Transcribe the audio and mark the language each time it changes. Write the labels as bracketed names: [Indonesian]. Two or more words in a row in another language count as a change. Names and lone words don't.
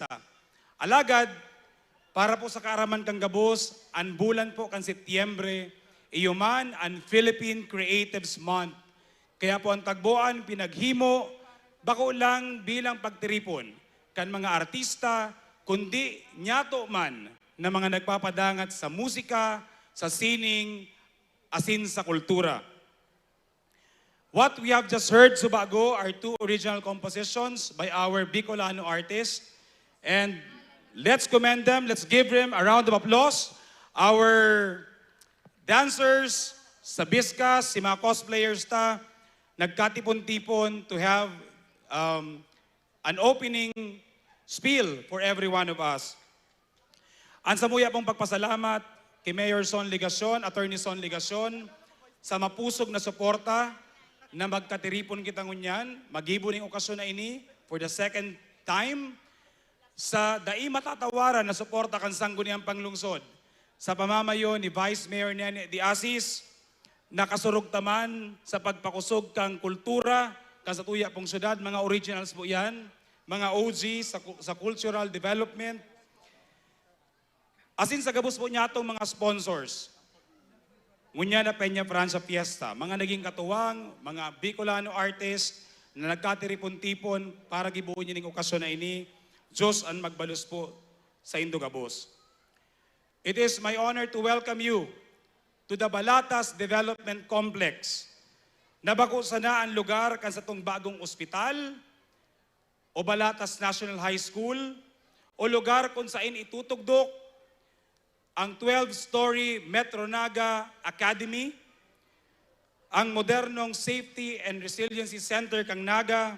[Bikol] Alagad, para po sa kaaraman kang Gabos, ang bulan po kan Setyembre, iyuman ang [English] Philippine Creatives Month. [Bikol] Kaya po ang Tagboan pinaghimo, bako lang bilang pagtiripon kan mga artista, kundi nyato man na mga nagpapadangat sa musika, sa sining, asin sa kultura. [English] What we have just heard, Subago, are two original compositions by our Bicolano artists. And let's commend them. Let's give them a round of applause. Our dancers, [Bikol] sa Biscas, si mga cosplayers ta, nagkatipon-tipon [English] to have an opening spiel for every one of us. [Bikol] Ang samuya pong pagpasalamat kay Mayor Son Ligacion, Attorney Son Ligacion, sa mapusog na suporta na magkatiripon kita ngunyan, magibo ning okasyon na ini [English] for the second time, [Bikol] sa dai matatawaran na suporta kan sangguniang panglungsod sa pamamayo ni Vice Mayor Nene Diasis, nakasurog taman sa pagpakusog kang kultura kan sa tuya pong syudad, mga originals po yan, mga OG sa [English] cultural development. [Bikol] Asin sa Gabos po niya itong mga sponsors. Ngunya na Peña Francia Fiesta, mga naging katuwang, mga [English] Bicolano artists [Bikol] na nagkatiripon-tipon para gibuon niya ng okasyon na ini, Diyos ang magbalos po sa Indogabos. [English] It is my honor to welcome you to the Balatas Development Complex. [Bikol] Nabako sana ang lugar kan sa tong bagong ospital o Balatas National High School o lugar kung saan itutugdok ang 12-story Metro Naga Academy, ang modernong Safety and Resiliency Center kang Naga.